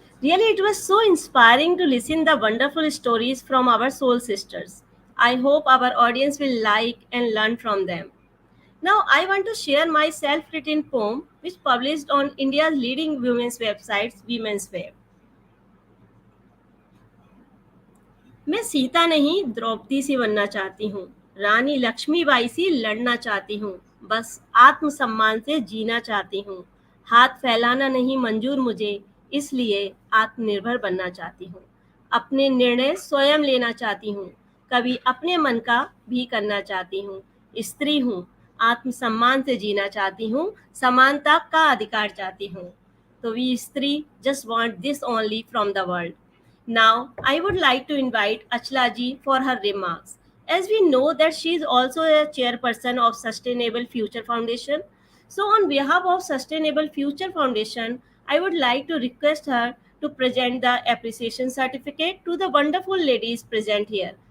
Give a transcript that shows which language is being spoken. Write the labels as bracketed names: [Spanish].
[English] Really, it was so inspiring to listen the wonderful stories from our soul sisters. I hope our audience will like and learn from them. Now, I want to share my self-written poem, which published on India's leading women's websites, Women's Web. [Hindi] मैं सीता नहीं द्रौपदी सी बनना चाहती हूँ, रानी लक्ष्मीबाई सी लड़ना चाहती हूँ, बस आत्मसम्मान से जीना चाहती हूँ, हाथ फैलाना नहीं मंजूर मुझे, इसलिए आत्मनिर्भर बनना चाहती हूँ, अपने निर्णय स्वयं लेना चाहती हूँ, कभी अपने मन का भी करना चाहती हूँ, स्त्री हूँ, आत्मसम्मान से जीना चाहती हूँ, समानता का अधिकार चाहती हूँ. तो वी स्त्री [English] just want this only from the world. Now, I would like to invite Achla ji for her remarks. As we know that she is also a chairperson of Sustainable Future Foundation. So, on behalf of Sustainable Future Foundation, I would like to request her to present the appreciation certificate to the wonderful ladies present here.